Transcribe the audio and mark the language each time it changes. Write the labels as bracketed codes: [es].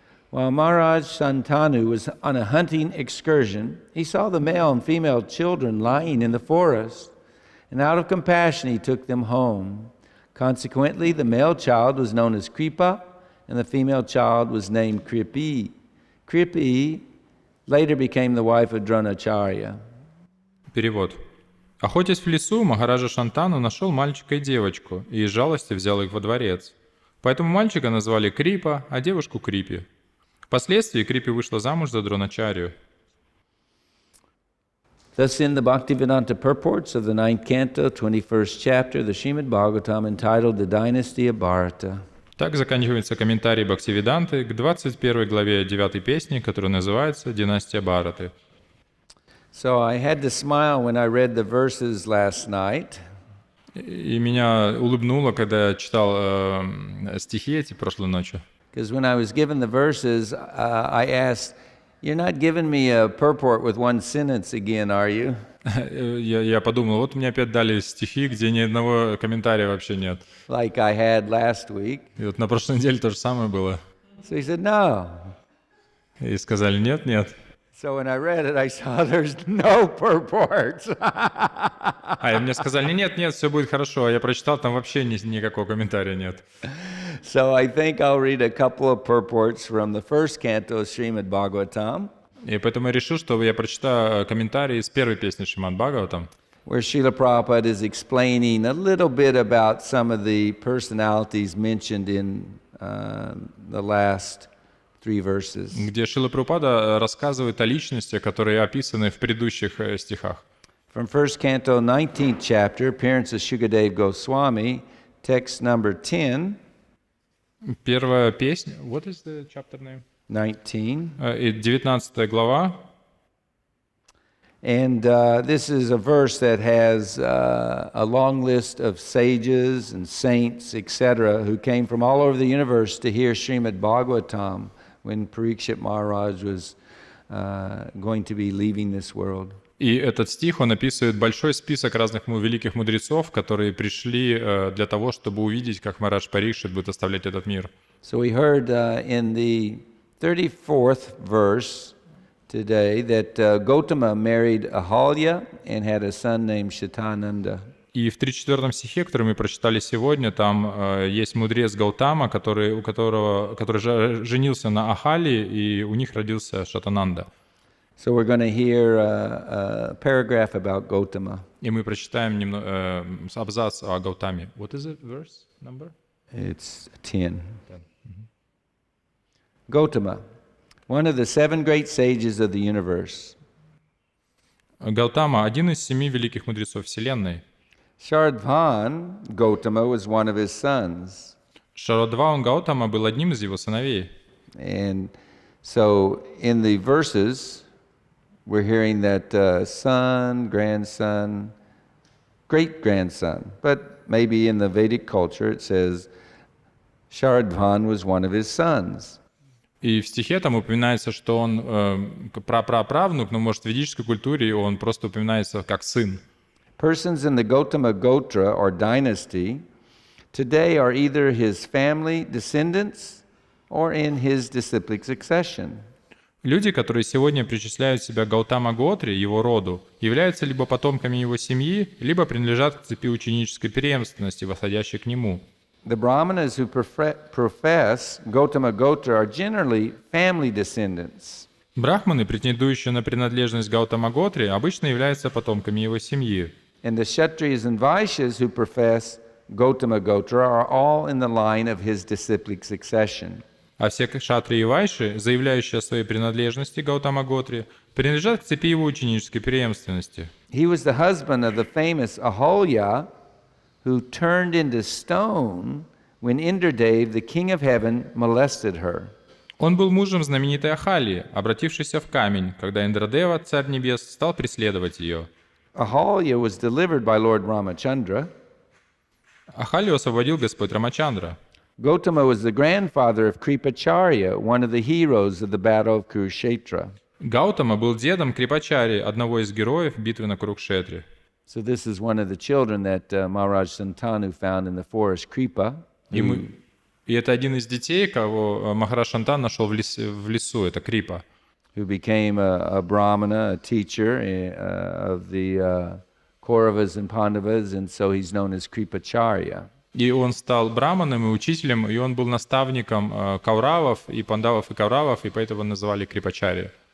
[en] While Maharaj Shantanu was on a hunting excursion, he saw the male and female children lying in the forest, and out of compassion he took them home. Consequently, the male child was known as Kripa, and the female child was named Kripi. Kripi later became the wife of Dronacharya. [ru] Перевод. Охотясь в лесу, Махараджа Шантану нашел мальчика и девочку, и из жалости взял их во дворец. Поэтому мальчика назвали Крипа, а девушку Крипи. Впоследствии Крипи вышла замуж за Дроначарью. [en] Thus in the Bhaktivedanta purports of the 9th canto, 21st chapter, the Shrimad Bhagavatam, entitled The Dynasty of Bharata. [ru] Так заканчивается комментарий Бхактивиданты к 21 главе 9 песни, которая называется «Династия Бхараты». [en] So I had to smile when I read the verses last night. [ru] И меня улыбнуло, когда я читал стихи эти прошлой ночью. [en] Because when I was given the verses, I asked, "You're not giving me a purport with one sentence again, are you?" [ru] Я подумал, вот мне опять дали стихи, где ни одного комментария вообще нет. [en] Like I had last week. [ru] И вот на прошлой неделе то же самое было. [en] So he said, "No." [ru] И сказали, нет, нет. [en] So when I read it, I saw there's no purports. [ru] И мне сказали, нет, нет, все будет хорошо. А я прочитал, там вообще никакого комментария нет. [en] So I think I'll read a couple of purports from the first canto of Shrimad Bhagavatam. [ru] И поэтому я решил, что я прочитаю комментарии из первой песни Шримад Бхагаватам, [en] where Srila Prabhupada is explaining a little bit about some of the personalities mentioned in the last 3 verses. [ru] где Шрила Прабхупада рассказывает о личностях, которые описаны в предыдущих стихах. [en] From first canto, 19th chapter, appearance of Shukadev Goswami, text number 10. [ru] Первая песня, [en] what is the chapter name? 19. [ru] 19 глава. [en] And this is a verse that has a long list of sages and saints, etc., who came from all over the universe to hear Shrimad Bhagavatam when Parikshit Maharaj was going to be leaving this world. [ru] И этот стих, он описывает большой список разных великих мудрецов, которые пришли для того, чтобы увидеть, как Махарадж Парикшит будет оставлять этот мир. [en] So we heard in the 34th verse today that Gautama married Ahalya and had a son named Shatananda. [ru] И в 34 стихе, который мы прочитали сегодня, там есть мудрец Гаутама, который женился на Ахали, и у них родился Шатананда. [en] So we're going to hear a paragraph about Gautama. [ru] И мы прочитаем абзац о Гаутаме. [en] What is it, verse number? It's 10. Gautama, one of the 7 great sages of the universe. [ru] Гаутама — один из 7 великих мудрецов Вселенной. [en] Shardhan Gautama was one of his sons. [ru] Шарадван Гаутама был одним из его сыновей. [en] And so in the verses, we're hearing that son, grandson, great-grandson. But maybe in the Vedic culture it says Shardhan was one of his sons. [ru] И в стихе там упоминается, что он праправнук, но, может, в ведической культуре он просто упоминается как сын. [en] Persons in the Gautama Gotra or dynasty today are either his family descendants or in his disciplic succession. [ru] Люди, которые сегодня причисляют себя к Гаутама Готре, его роду, являются либо потомками его семьи, либо принадлежат к цепи ученической преемственности, восходящей к нему. [en] The Brahmanas who profess Gautama Gotra are generally family descendants. [ru] Брахманы, претендующие на принадлежность Гаутама Готре, обычно являются потомками его семьи. [en] And the Kshatriyas and Vaishyas who profess Gautama Gotra are all in the line of his disciplic succession. [ru] А все кшатрии и вайши, заявляющие о своей принадлежности Гаутама Готре, принадлежат к цепи его ученической преемственности. [en] He was the husband of the famous Ahalya, who turned into stone when Indradev, the king of heaven, molested her. [ru] Он был мужем знаменитой Ахали, обратившейся в камень, когда Индрадева, царь небес, стал преследовать ее. [en] Ahalya was delivered by Lord Ramachandra. [ru] Ахалию освободил Господь Рамачандра. [en] Gautama was the grandfather of Kripacharya, one of the heroes of the battle of Kurukshetra. [ru] Гаутама был дедом Крипачари, одного из героев битвы на Курукшетре. [en] So this is one of the children that Maharaj Santanu found in the forest Kripa. [ru] И это один из детей, кого Махарадж Шантан нашел в лесу, это Крипа. [en] Who became a brahmana, a teacher of the Kauravas and Pandavas, and so he's known as Kripacharya. [ru] И он стал браманом и учителем, и он был наставником кауравов, и пандавов, и кауравов, и поэтому называли крипачари.